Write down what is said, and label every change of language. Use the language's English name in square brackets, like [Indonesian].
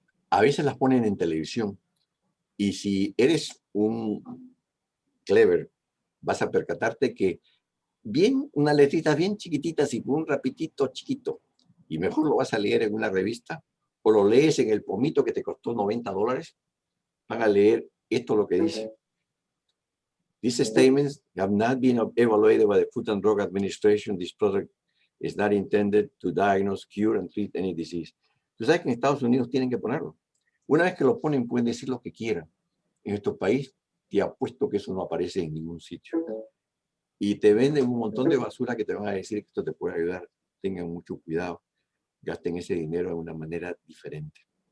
[Spanish] A veces las ponen en televisión. Y si eres un clever, vas a percatarte que una letrita bien chiquitita, así un rapidito chiquito, y mejor lo vas a leer en una revista, o lo lees en el pomito que te costó $90, van a leer esto lo que dice. [English] These statements have not been evaluated by the Food and Drug Administration. This product is not intended to diagnose, cure, and treat any disease. [Spanish] Tú sabes que en Estados Unidos tienen que ponerlo. Una vez que lo ponen, pueden decir lo que quieran. En nuestro país, te apuesto que eso no aparece en ningún sitio. Y te venden un montón de basura que te van a decir que esto te puede ayudar. Tengan mucho cuidado. Gasten ese dinero de una manera diferente.